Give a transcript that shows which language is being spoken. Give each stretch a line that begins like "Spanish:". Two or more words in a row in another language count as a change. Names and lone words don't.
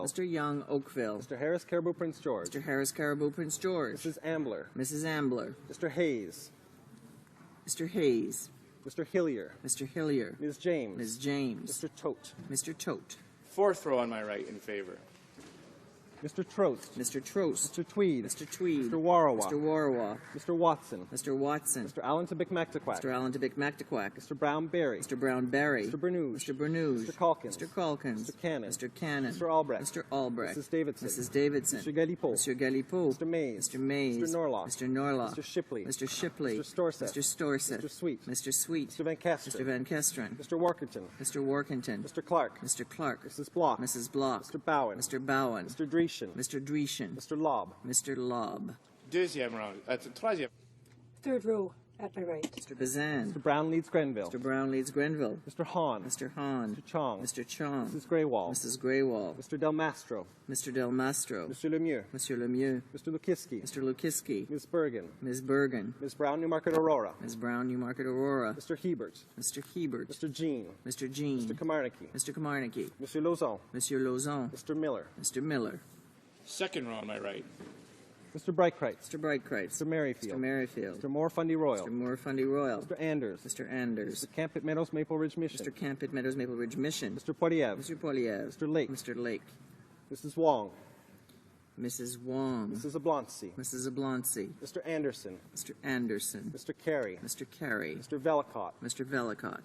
English: Mr. Young, Oakville. Mr. Harris, Caribou, Prince George. Mr. Harris, Caribou, Prince George. Mrs. Ambler. Mrs. Ambler. Mr. Hayes. Mr. Hayes. Mr. Hillier. Mr. Hillier. Ms. James. Ms. James. Mr. Tote. Mr. Tote. Fourth row on my right in favor. Mr. Trost. Mr. Trost. Mr. Tweed. Mr. Tweed. Mr. Warawa. Mr. Warawa. Mr. Watson. Mr. Watson. Mr. Allen to Bickmactaquack. Mr. Allen to Bickmactaquack. Mr. Brown Berry. Mr. Brown Berry. Mr. Bernouge. Mr. Bernouge. Mr. Calkins. Mr. Calkins. Mr. Cannon. Mr. Cannon. Mr. Albrecht. Mr. Albrecht. Mrs. Davidson. Mrs. Davidson. Mr. Galipeau. Mr. Galipeau. Mr. Mays. Mr. Mays. Mr. Norlock. Mr. Norlock. Mr. Shipley. Mr. Shipley. Mr. Storseth. Mr. Storseth. Mr. Sweet. Mr. Sweet. Mr. Van Kesteren. Mr. Van Kesteren. Mr. Workington. Mr. Workington. Mr. Clark. Mr. Clark. Mrs. Block. Mrs. Block. Mr. Bowen. Mr. Bowen. Mr. Dreeshen. Mr. Dreeshen. Mr. Lobb. Mr. Lobb.
French: Deuxième round. Troisième.
English: Third row at my right. Mr. Bazan. Mr. Brown leads Grenville. Mr. Brown leads Grenville. Mr. Hahn. Mr. Hahn. Mr. Chong. Mr. Chong. Mrs. Greywall. Mrs. Greywall. Mr. Del Mastro. Mr. Del Mastro. Mr. Lemieux. Monsieur Lemieux. Mr. Lukiski. Mr. Lukiski. Ms. Bergen. Ms. Bergen. Ms. Brown, Newmarket Aurora. Ms. Brown, Newmarket Aurora. Mr. Hebert. Mr. Hebert. Mr. Jean. Mr. Jean. Mr. Kamarnicki. Mr. Kamarnicki. Monsieur Lauzon. Monsieur Lauzon. Mr. Miller. Mr. Miller. Second row on my right. Mr. Breitkreitz. Mr. Breitkreitz. Mr. Merrifield. Mr. Merrifield. Mr. Moore Fundy Royal. Mr. Moore Fundy Royal. Mr. Anders. Mr. Anders. Mr. Campit Meadows Maple Ridge Mission. Mr. Campit Meadows Maple Ridge Mission. Mr. Poiliev. Mr. Poiliev. Mr. Lake. Mr. Lake. Mrs. Wong. Mrs. Wong. Mrs. Oblonsky. Mrs. Oblonsky. Mr. Anderson. Mr. Anderson. Mr. Carey. Mr. Carey. Mr. Velicott. Mr. Velicott.